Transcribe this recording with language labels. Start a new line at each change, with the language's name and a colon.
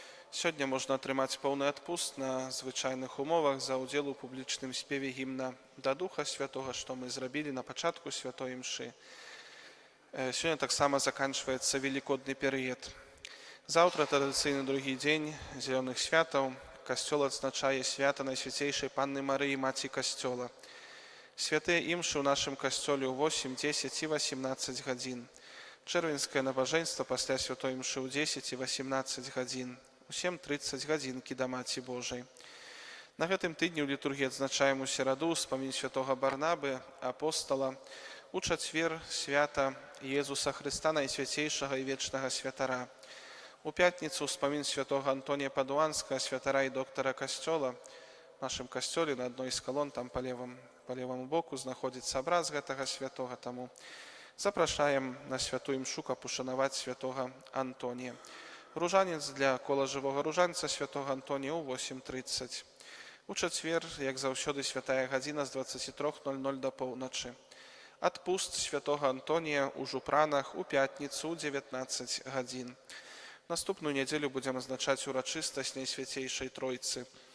Ukrainian: Сьогодні можна отримати повний відпуст на звичайних умовах за уділ у публічному співі гімна до Духа Святого, що ми зробили на початку Святої Мши. Сьогодні так само закінчується Великодний період. Завтра традиційний другий день Зелених святів. Костел відзначає свято Найсвятейшої Панни Марії, Маті Костела.
Russian: Святые имши в нашем костеле у 8, 10 и 18 годин. Червенское набоженство после святой имши у 10 и 18 годин. У 7:30 годинки до Маті Божией.
Belarusian: На гэтым тыдні ў літургіі адзначаем у сераду ўспамін святого Барнабы, апостола, у чацвер свята Езуса Христа, Найсвятейшага і вечнага святара. У пятніцу ўспамін святого Антонія Падуанскага, святара і доктара касцёла.
Russian: В нашем костеле на одной из колонн, там по левому боку,
Belarusian: знаходится образ гэтага святого, тому запрашаем на святую мшу, каб ушанаваць святого Антонія. Ружанец для кола живого ружанца святого Антонія у 8:30. У чацвер, як заўсёды, святая гадзіна з 23:00 до поўначы. Адпуст святого Антонія у Жупранах у пятніцу у 19 гадзін. Наступную нядзелю будзем азначаць урачыстасць Найсвяцейшай Тройцы.